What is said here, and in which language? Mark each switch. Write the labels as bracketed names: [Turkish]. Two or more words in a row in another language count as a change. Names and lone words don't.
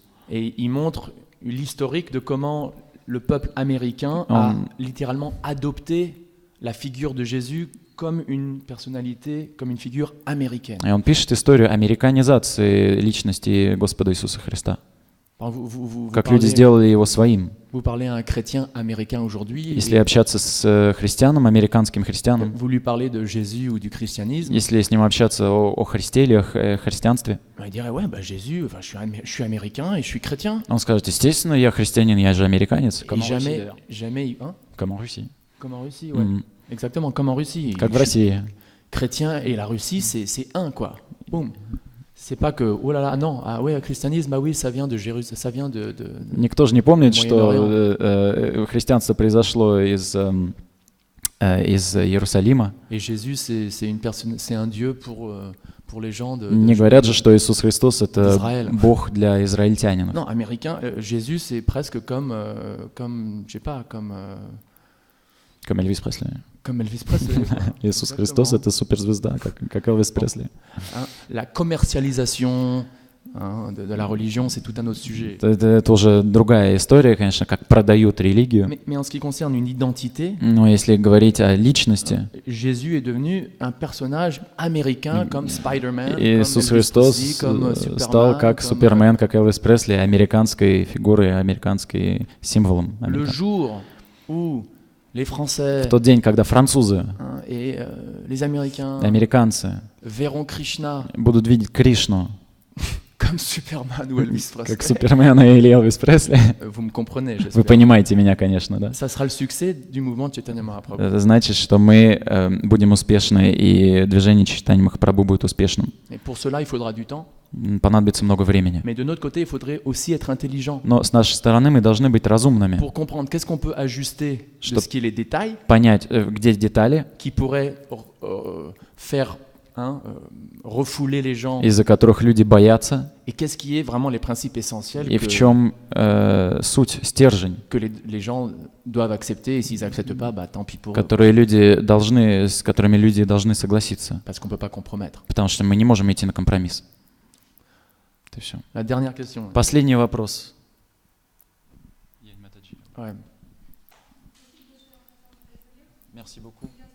[French] Et il montre l'historique de comment le peuple américain a littéralement adopté la figure de Jésus comme une personnalité, comme une figure américaine. [Russian] И он пишет историю американизации личности Господа Иисуса Христа. Как люди сделали его своим. [French] Vous parlez à un chrétien américain aujourd'hui, [Russian] Если общаться с христианом, американским христианом, [French] vous lui parlez de Jésus ou du christianisme, [Russian] если с ним общаться о Христе или о христианстве, [French] il dirait ouais, bah Jésus, enfin, je suis américain et je suis chrétien. [Russian] он скажет, естественно, я христианин, я же американец. [French] Et jamais, hein? Comme en Russie. Comme en Russie, ouais. Exactement, comme en Russie. [Russian] Как в России. [French] Chrétien et la Russie, c'est un, quoi. Boum. C'est pas que, oh là là, non, ah ouais, le christianisme, ah oui, ça vient de Jérusalem, ça vient de [Russian] Никто же не помнит, что христианство произошло из Иерусалима. [French] Et Jésus, c'est une personne, c'est un Dieu pour les gens de [Russian] Не говорят же, что Иисус Христос — это [French] d'Israël. [Russian] Бог для израильтянина. [French] Non, américain, Jésus, c'est presque comme, je sais pas, comme [Russian] Элвис Пресли. [French] Comme Elvis Presley. [Russian] Иисус Христос — это суперзвезда, как Элвис Пресли. [French] La commercialisation de la religion, c'est tout un autre sujet. [Russian] Это уже другая история, конечно, как продают религию. [French] Mais en ce qui concerne une identité, [Russian] Но если говорить о личности, [French] Jésus est devenu un personnage américain comme Spider-Man, [Russian] Иисус [French] comme Elvis [Russian] Христос [French] Presley, comme [Russian] стал как [French] comme, [Russian] Супермен, как Элвис Пресли, американской фигурой, американским символом. [French] Le jour où les Français [Russian] В тот день, когда французы, [French] et les Américains [Russian] американцы [French] verront Krishna [Russian] будут видеть Кришну [French] comme Superman ou Elvis Presley. [Russian] как Супермен или Элвис Пресли. [French] Vous me comprenez, [Russian] Вы [French] j'espère. [Russian] понимаете меня, конечно, да? [French] Ça sera le succès du mouvement Chaitanya Mahaprabhu. [Russian] Это значит, что мы будем успешны, и движение Чайтаньи Махапрабху будет успешным. [French] Et pour cela, il faudra du temps. [Russian] Понадобится много времени. [French] Mais de notre côté, il faudrait aussi être intelligent [Russian] Но с нашей стороны мы должны быть разумными, [French] pour comprendre qu'est-ce qu'on peut ajuster de [Russian] Чтоб- [French] ce qui est les détails [Russian] понять, где детали, [French] qui pourraient faire refouler les gens [Russian] из-за которых люди боятся, [French] et qu'est-ce qui est vraiment les principes essentiels [Russian] и в чем суть, стержень, [French] que les gens doivent accepter et s'ils n'acceptent pas, bah, tant pis pour eux, [Russian] которые люди должны, с которыми люди должны согласиться, [French] parce qu'on ne peut pas compromettre. [Russian] потому что мы не можем идти на компромисс. Это все. [French] La dernière question. [Russian] Последний вопрос. [French] Ouais. Merci beaucoup.